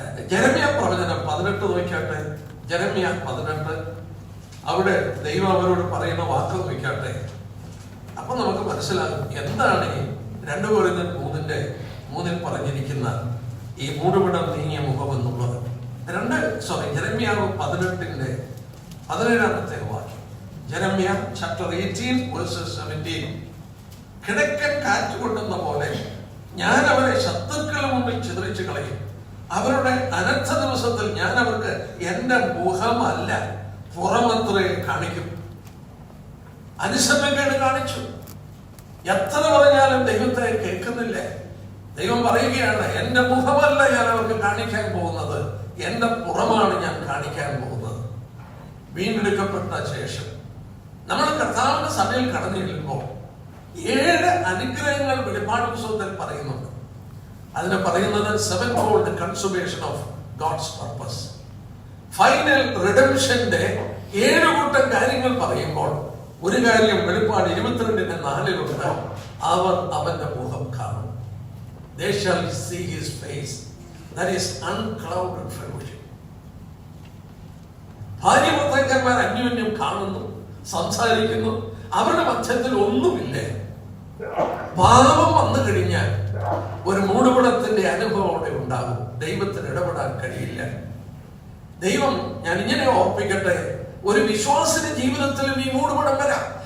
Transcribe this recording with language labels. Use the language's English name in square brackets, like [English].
[Malayalam] ജെരമ്യാ പ്രവചനം 18 നോക്കാട്ടെ. ജെരമ്യാ 18 അവിടെ ദൈവം അവരോട് പറയുന്ന വാക്ക് നോക്കാട്ടെ. അപ്പൊ നമുക്ക് മനസ്സിലാകും എന്താണ് ഈ 2 കൊരിന്ത്യർ 3 പറഞ്ഞിരിക്കുന്ന ഈ മൂടുപടം നീങ്ങിയ മുഖം എന്നുള്ളത്. ജെരമ്യാവ് 18-ാമത്തെ വാക്യം. [English] ജെരമ്യാ chapter 18 verses 17. [Malayalam] കിഴക്കൻ കാറ്റ് കൊണ്ടുന്ന പോലെ ഞാൻ അവരെ ശത്രുക്കളുടെ മുമ്പിൽ ചിതറിച്ചു കളയും. അവരുടെ അനർത്ഥ ദിവസത്തിൽ ഞാൻ അവർക്ക് എന്റെ മുഖമല്ല പുറമത്രേ കാണിക്കും. അനുസരണക്കേട് കാണിച്ചു. എത്ര പറഞ്ഞാലും ദൈവത്തെ കേൾക്കുന്നില്ലേ? ദൈവം പറയുകയാണ്, എന്റെ മുഖമല്ല ഞാൻ അവർക്ക് കാണിക്കാൻ പോകുന്നത്, എന്റെ പുറമാണ് ഞാൻ കാണിക്കാൻ പോകുന്നത്. വീണ്ടെടുക്കപ്പെട്ട ശേഷം നമ്മൾ കർത്താവിന്റെ സഭയിൽ കടന്നു ചെല്ലുമ്പോൾ 7 അനുഗ്രഹങ്ങൾ വെളിപ്പാട് പുസ്തകത്തിൽ പറയുന്നുണ്ട്. അതിനെ പറയുന്നത് [English] 7-fold consummation of God's purpose. [Malayalam] Final റിഡംഷന്റെ 7 കൂട്ടം കാര്യങ്ങൾ പറയുമ്പോൾ ഒരു കാര്യം വെളിപ്പാട് 22:4 അവർ അവന്റെ മുഖം കാണും. [English] They shall see his face. That is unclouded fellowship. [Malayalam] ഭാര്യഭർത്താക്കന്മാർ അന്യോന്യം കാണുന്നു, സംസാരിക്കുന്നു, അവരുടെ മധ്യത്തിൽ ഒന്നുമില്ലേ. പാപം വന്നു കഴിഞ്ഞാൽ ഒരു മൂടുപടത്തിന്റെ അനുഭവം അവിടെ ഉണ്ടാകും. ദൈവത്തിന് ഇടപെടാൻ കഴിയില്ല. ദൈവം, ഞാൻ ഇങ്ങനെ ഓർപ്പിക്കട്ടെ, ഒരു വിശ്വാസിന്റെ ജീവിതത്തിലും ഈ മൂടുപടം വരാം.